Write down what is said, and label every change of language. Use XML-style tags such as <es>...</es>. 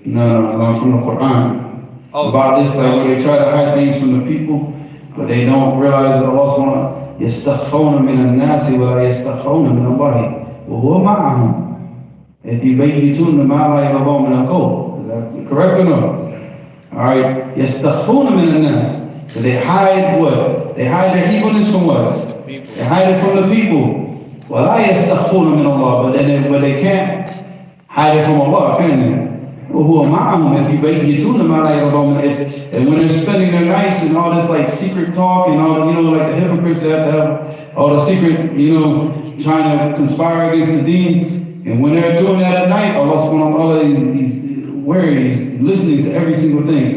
<en>No, from the Quran. Oh, about this, like where they try to hide things from the people, but they don't realize that Allah subhanahu</en> <ar>يستخفون من الناس ولا يستخفون من الله وهو معهم إذ يبيتون ما لا يرضون من القول.</ar> <en>Is that correct or no? Alright,</en> <ar>يستخفون من الناس.</ar> <en>So they hide what? They hide their evilness from what? They hide it from the people.</en> <ar>ولا يستخفون من الله,</ar> <en>but they can't hide it from Allah, can they?</en> <ar>وهو معهم إذ يبيتون ما لا يرضون من القول.</ar> <en>And when they're spending their nights and all this like secret talk and all, you know, like the hypocrites that have to have all the secret, you know, trying to conspire against the deen. And when they're doing that at night, Allah subhanahu wa ta'ala, he's wary, he's listening to every single thing.</en>